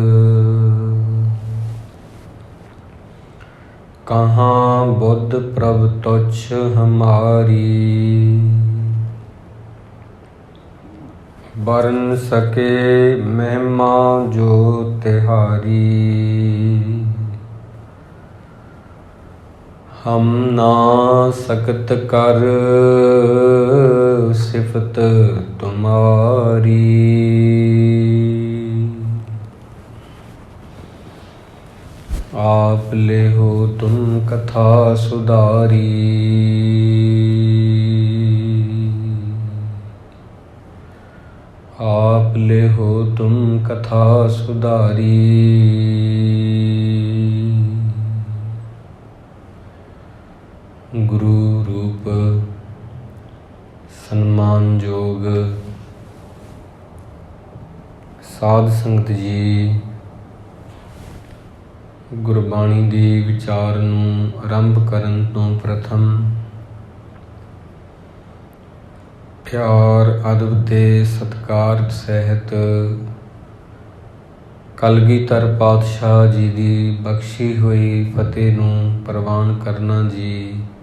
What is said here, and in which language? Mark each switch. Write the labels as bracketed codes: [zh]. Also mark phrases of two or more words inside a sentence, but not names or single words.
[pa] ਕਹਾਂ ਬੁੱਧ ਪ੍ਰਭ ਤੁਛ ਹਮਾਰੀ, ਬਰਨ ਸਕੇ ਮਹਿਮਾ ਜੋ ਤਿਹਾਰੀ। ਹਮ ਨਾ ਸਕਤ ਕਰ ਸਿਫਤ ਤੁਮਾਰੀ, ਆਪ ਲੇ ਹੋ ਤੁਮ ਕਥਾ ਸੁਧਾਰੀ। ਆਪ ਲੇ ਹੋ ਤੁਮ ਕਥਾ ਸੁਧਾਰੀ। ਗੁਰੂ ਰੂਪ ਸਨਮਾਨਯੋਗ ਸਾਧ ਸੰਗਤ ਜੀ, ਗੁਰਬਾਣੀ ਦੇ ਵਿਚਾਰ ਨੂੰ ਆਰੰਭ ਕਰਨ ਤੋਂ ਪ੍ਰਥਮ ਪਿਆਰ ਅਦਬ ਤੇ ਸਤਿਕਾਰ ਸਹਿਤ ਕਲਗੀਧਰ ਪਾਤਸ਼ਾਹ ਜੀ ਦੀ ਬਖਸ਼ੀ ਹੋਈ ਫਤਿਹ ਨੂੰ ਪ੍ਰਵਾਨ ਕਰਨਾ ਜੀ।